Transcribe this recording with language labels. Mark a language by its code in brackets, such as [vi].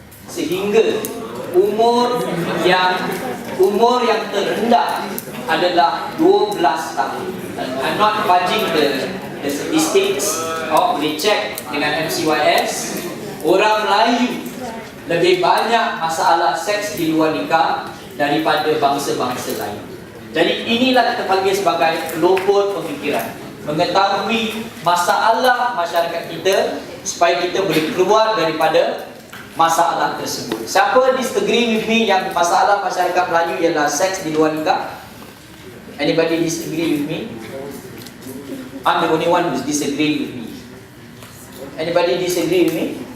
[ms] Sehingga umur yang terendah adalah 12 tahun. [en] I'm not fudging the statistics. [ms] Boleh check dengan MCYS. Orang Melayu lebih banyak masalah seks di luar nikah daripada bangsa-bangsa lain. Jadi inilah kita panggil sebagai pelopor pemikiran, mengetahui masalah masyarakat kita supaya kita boleh keluar daripada masalah tersebut. Siapa [en] disagree with me [ms] yang masalah masyarakat Melayu ialah seks di luar nikah? [en] Anybody disagree with me? I'm the only one who's disagree with me. Anybody disagree with me?